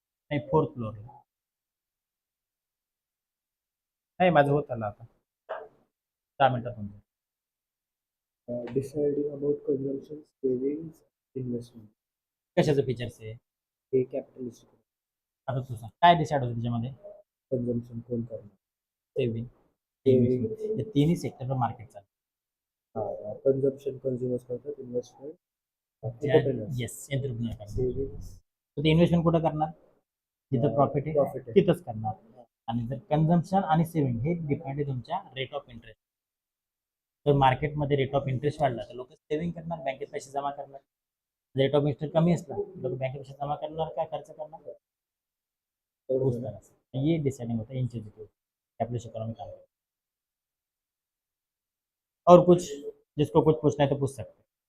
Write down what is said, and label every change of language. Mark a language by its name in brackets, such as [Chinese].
[Marathi] नाही, 4th floor नाही, माझं होत आलं आता 10 मिनिटात तुमचं. [English] Deciding about consumption, savings, investment. [Marathi] कशाचं फीचर्स आहे हे कॅपिटलिस्ट आता तुझं काय डिसाईड होतं त्याच्यामध्ये, कन्झम्पशन कोण करणार, सेव्हिंग, [English] Saving. [Marathi] हे तिन्ही सेक्टरवर मार्केट चालतं. कन्झम्पशन कन्झ्युमर्स करतात, इन्व्हेस्टमेंट येस, एंटरप्रिनर करणार. सेव्हिंग्स तर ते इन्व्हेस्टमेंट कुठं करणार, जिथं प्रॉफिट आहे Profit आहे. तिथंच करणार. आणि जर कन्झम्पशन आणि सेव्हिंग हे डिपेंड आहे तुमच्या रेट ऑफ इंटरेस्ट. तर मार्केटमध्ये रेट ऑफ इंटरेस्ट वाढला तर लोक सेव्हिंग करणार, बँकेत पैसे जमा करणार. रेट ऑफ इंटरेस्ट कमी असला लोक बँकेत पैसे जमा करणार काय खर्च करणार. [Hindi] उस तरह से ये डिसाइडिंग होता है इन चीज़ों के कैपिटलिस्ट इकोनॉमी का. और कुछ, जिसको कुछ पूछना है तो पूछ सकते हैं.